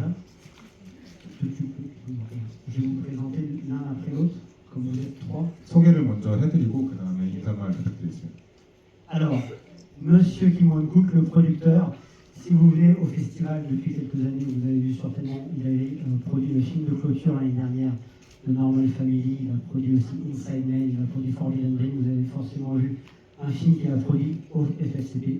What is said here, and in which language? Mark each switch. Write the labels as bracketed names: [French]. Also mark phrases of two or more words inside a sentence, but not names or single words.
[French] Je vais vous présenter l'un après l'autre, comme vous êtes trois. [Korean] 소개를 먼저 해드리고 그 다음에 인사말 부탁드리겠습니다. [French] Alors, Monsieur Kim Won-kook, le producteur, Si vous venez au festival depuis quelques années, vous avez vu certainement, il avait produit le film de clôture l'année dernière de Normal Family, il a produit aussi Inside Man, il a produit Forbidden Dream, vous avez forcément vu un film qu'il a produit au FFCP.